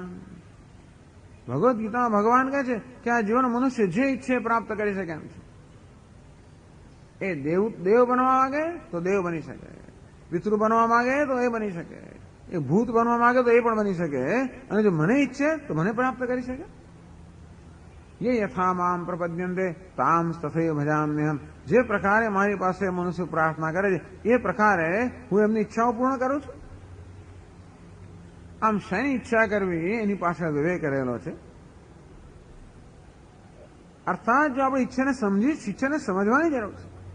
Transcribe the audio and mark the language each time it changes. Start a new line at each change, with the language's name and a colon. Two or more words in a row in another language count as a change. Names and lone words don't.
Gujarati: ભગવદ્ ગીતામાં ભગવાન કહે છે કે આ જીવન મનુષ્ય જે ઈચ્છે પ્રાપ્ત કરી શકે એમ છે. એ દેવ બનવા માંગે તો દેવ બની શકે, પિતૃ બનવા માંગે તો એ બની શકે, એ ભૂત બનવા માંગે તો એ પણ બની શકે, અને જો મને ઈચ્છે તો મને પ્રાપ્ત કરી શકે.
Sanskrit: ये यथा माम प्रपद्यन्ते ताम तथैव भजाम्यहम.
Gujarati: જે પ્રકારે મારી પાસે મનુષ્ય પ્રાર્થના કરે છે એ પ્રકારે હું એમની ઈચ્છાઓ પૂર્ણ કરું છું. આમ શેની ઈચ્છા કરવી એની પાછળ વિવેક કરેલો છે. અર્થાત જો આપણે ઈચ્છાને સમજવાની જરૂર છે.